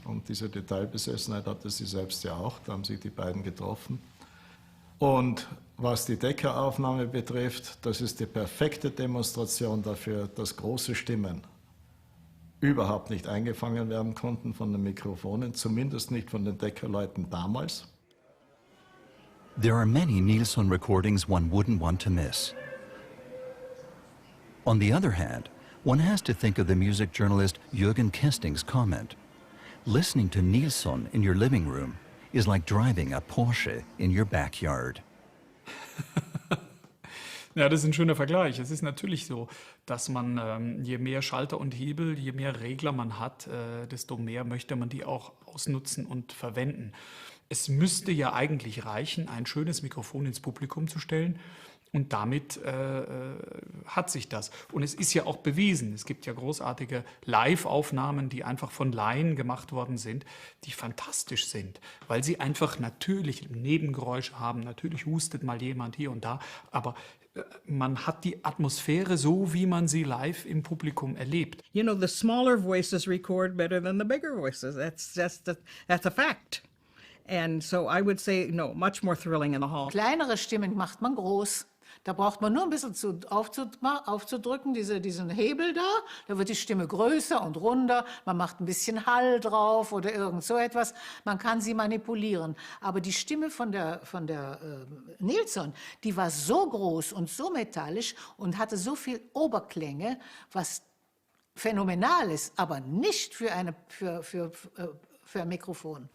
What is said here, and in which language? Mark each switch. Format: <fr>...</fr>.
<de>Und diese Detailbesessenheit hatte sie selbst ja auch, da haben sich die beiden getroffen. Und was die Decca-Aufnahme betrifft, das ist die perfekte Demonstration dafür, dass große Stimmen überhaupt nicht eingefangen werden konnten von den Mikrofonen, zumindest nicht von den Decca-Leuten damals.</de> <en>There are many Nilsson recordings one wouldn't want to miss. On the other hand, one has to think of the music journalist Jürgen Kesting's comment. Listening to Nilsson in your living room is like driving a Porsche in your backyard.</en> <de>Ja, das ist ein schöner Vergleich. Es ist natürlich so, dass man, je mehr Schalter und Hebel, je mehr Regler man hat, desto mehr möchte man die auch ausnutzen und verwenden. Es müsste ja eigentlich reichen, ein schönes Mikrofon ins Publikum zu stellen. Und damit hat sich das. Und es ist ja auch bewiesen. Es gibt ja großartige Live-Aufnahmen, die einfach von Laien gemacht worden sind, die fantastisch sind, weil sie einfach natürlich Nebengeräusche haben. Natürlich hustet mal jemand hier und da, aber man hat die Atmosphäre so, wie man sie live im Publikum erlebt.</de> <en>You know, the smaller voices record better than the bigger voices. That's a fact. And so I would say, no, much more thrilling in the hall.</en> <de>Kleinere Stimmen macht man groß. Da braucht man nur ein bisschen aufzudrücken, diesen Hebel da. Da wird die Stimme größer und runder. Man macht ein bisschen Hall drauf oder irgend so etwas. Man kann sie manipulieren. Aber die Stimme von der Nilsson, die war so groß und so metallisch und hatte so viel Oberklänge, was phänomenal ist, aber nicht für ein Mikrofon.</de>